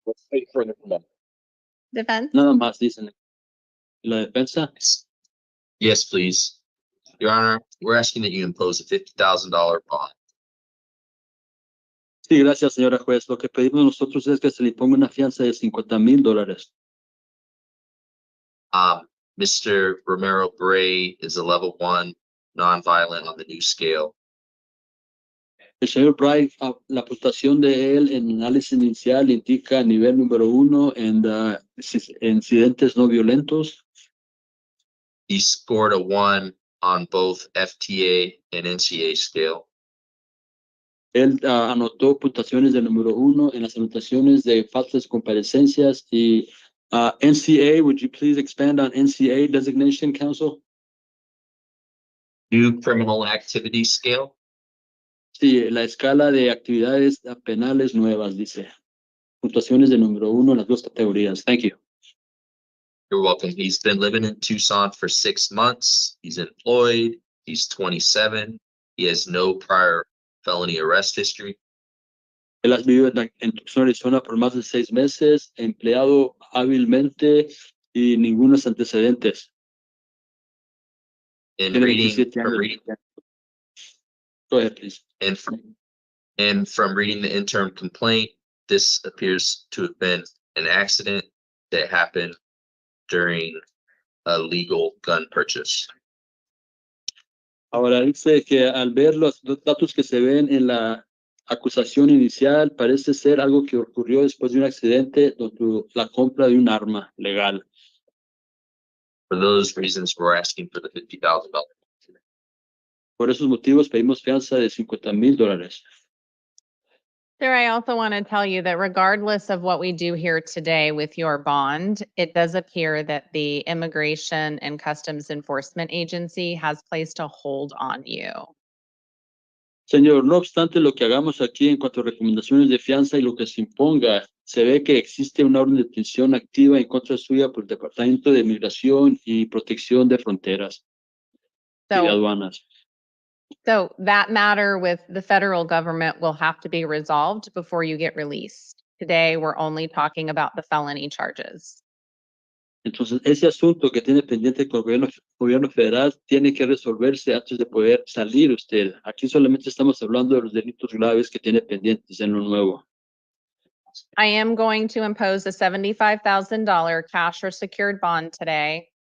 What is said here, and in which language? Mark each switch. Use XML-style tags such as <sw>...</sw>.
<en>Wait further from that. Defense?</en> <es>Nada más dicen. La defensa.</es> <en>Yes, please. Your Honor, we're asking that you impose a $50,000 bond.</en> <es>Sí, gracias, señora juez. Lo que pedimos nosotros es que se le imponga una fianza de $50,000.</es> <en>Mr. Romero Bray is a level 1 nonviolent on the new scale.</en> <es>El señor Bray, la puntuación de él en análisis inicial indica nivel número 1 en incidentes no violentos.</es> <en>He scored a 1 on both FTA and NCA scale.</en> <es>Él anotó puntuaciones de número 1 en las anotaciones de faltas de comparecencias y NCA,</es> <en>would you please expand on NCA designation, counsel? New criminal activity scale.</en> <es>Sí, la escala de actividades penales nuevas, dice. Puntuaciones de número 1 en las dos categorías.</es> <en>Thank you. You're welcome. He's been living in Tucson for 6 months. He's employed. He's 27. He has no prior felony arrest history.</en> <es>Él ha vivido en Tucson, Arizona por más de 6 meses, empleado hábilmente y ningunos antecedentes.</es> <en>And</en> <es>Tiene</es> <en>reading 27 from</en> <es>años.</es> <en>reading Go ahead, please. and from reading the interim complaint, this appears to have been an accident that happened during a legal gun purchase.</en> <es>Ahora dice que al ver los datos que se ven en la acusación inicial, parece ser algo que ocurrió después de un accidente donde la compra de un arma legal.</es> <en>For those reasons, we're asking for the $50,000.</en> <es>Por esos motivos pedimos fianza de $50,000.</es> <en>Sir, I also want to tell you that regardless of what we do here today with your bond, it does appear that the Immigration and Customs Enforcement Agency has placed a hold on you.</en> <es>Señor, no obstante lo que hagamos aquí en cuanto a recomendaciones de fianza y lo que se imponga, se ve que existe una orden de detención activa en contra suya por el Departamento de Migración y Protección de Fronteras y de Aduanas.</es> <en>So that matter with the federal government will have to be resolved before you get released. Today, we're only talking about the felony charges.</en> <es>Entonces, ese asunto que tiene pendiente con el gobierno federal tiene que resolverse antes de poder salir usted. Aquí solamente estamos hablando de los delitos graves que tiene pendientes en lo nuevo.</es> <en>I am going to impose a $75,000 cash or secured bond today.</en>